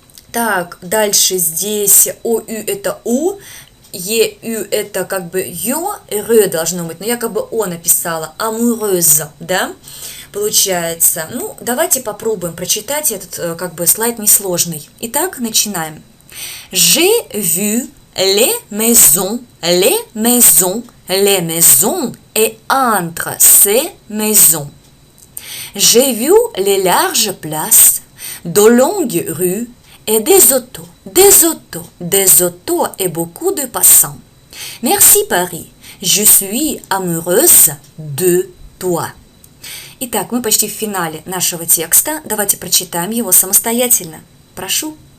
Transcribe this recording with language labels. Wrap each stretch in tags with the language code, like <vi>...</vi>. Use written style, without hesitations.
<ru>Так, дальше здесь «о», «ю» – это «у», «е», «ю» – это как бы «ё», «рэ» должно быть, но я как бы «о» написала, «amoureuse», да, получается. Ну, давайте попробуем прочитать этот как бы слайд несложный. Итак, начинаем.</ru> <fr>J'ai vu les maisons, les maisons, les maisons et entre ces maisons. J'ai vu les larges places, de longues rues, et des autos, des autos, des autos et beaucoup de passants. Merci Paris, je suis amoureuse de toi.</fr> <ru>Итак, мы почти в финале нашего текста. Давайте прочитаем его самостоятельно. Прошу.</ru>